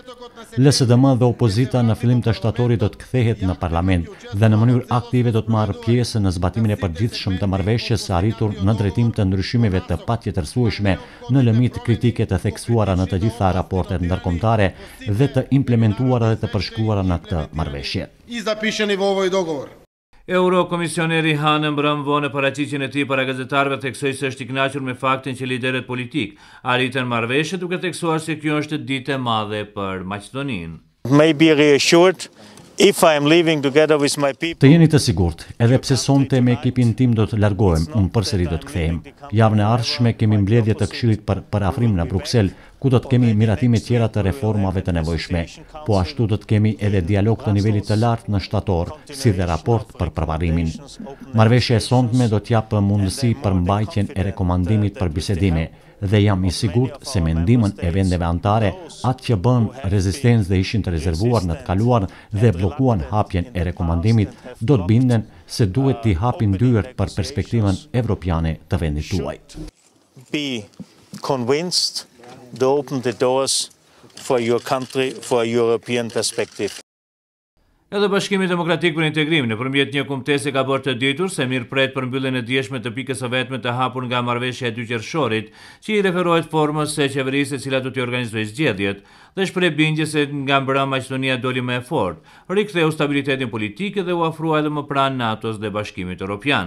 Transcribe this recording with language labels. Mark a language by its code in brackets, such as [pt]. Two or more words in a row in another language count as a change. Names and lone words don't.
[sq] LSDM dhe opozita në fillim të shtatorit do të kthehet në parlament dhe në mënyrë aktive do të marrë pjesë në zbatimin e përgjithshëm të marrëveshjes së arritur në drejtim të ndryshimeve të patjetërsueshme në lëmit kritike të theksuara në të gjitha raportet ndërkombëtare dhe të implementuara dhe të përshkruara në këtë marrëveshje. Eurokomisioneri Han mbrëm vonë paraqitjen e tij para gazetarëve theksoi se është i kënaqur me faktin që liderët politik arritën marrëveshje, duke theksuar se kjo është ditë e madhe për Maqedoninë. [en] Maybe reassured if I am living together with my people. [sq] Të jeni të sigurt, edhe pse sonte me ekipin tim do të largohem, unë përsëri do të kthehem. Javën e ardhshme kemi mbledhje të Këshillit për parafrim në Bruksel, ku do të kemi miratime tjera të reformave të nevojshme, po ashtu do të kemi edhe dialog të nivelit të lartë në shtator, si dhe raport për përparimin. Marrëveshja e sondme do t'japë mundësi për mbajtjen e rekomandimit për bisedime, dhe jam i sigurt se me ndihmën e vendeve anëtare, atë që bën rezistencë dhe ishin të rezervuar në të kaluar dhe bllokuan hapjen e rekomandimit, do të binden se duhet t'i hapin dyert për perspektivën evropiane të vendit tuaj. [en] Be convinced to open the doors for your country, for a European perspective. [sq] Edhe Bashkimi Demokratik për Integrim nëpërmjet një kumtese ka bërë të ditur se mirëpret për mbylljen e dieshme të pikës së vetme të hapur nga marrëveshja e 2 qershorit, që i referohet formës së qeverisë e cila do të organizojë zgjedhjet, dhe shpreh bindje se nga mbrëm Maqedonia doli më e fortë, riktheu stabilitetin politik dhe u afrua edhe më pranë NATO-s dhe Bashkimit Evropian.